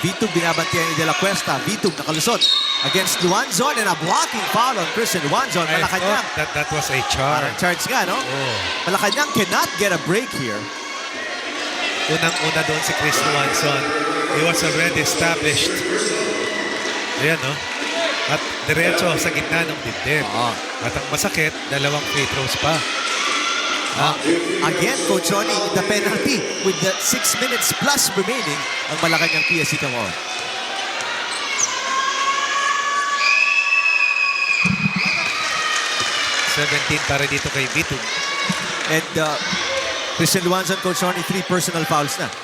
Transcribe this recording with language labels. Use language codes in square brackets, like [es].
[en] Vitug [tl] binabantiyan ni [en] De La Cuesta. Vitug [tl] nakalusot [en] against Luanzon and a blocking foul on Christian Luanzon. I Malacañang. thought that was a charge. [tl] Charge nga, no? Oh. [en] Malacañang cannot get a break here. [tl] Unang-una doon si Chris Luanzon. [en] He was already established. [tl] Ayan, no? At diretso sa gitna ng dibdib. At ang masakit, dalawang free throws pa. [en] Again, Coach Ronnie, the penalty with the 6 minutes plus remaining [tl] ang [en] Malacañang-PSC Kamao. [tl] Para dito kay Bitug. [en] And Christian Luanzon, Coach Ronnie, 3 personal fouls [tl] na.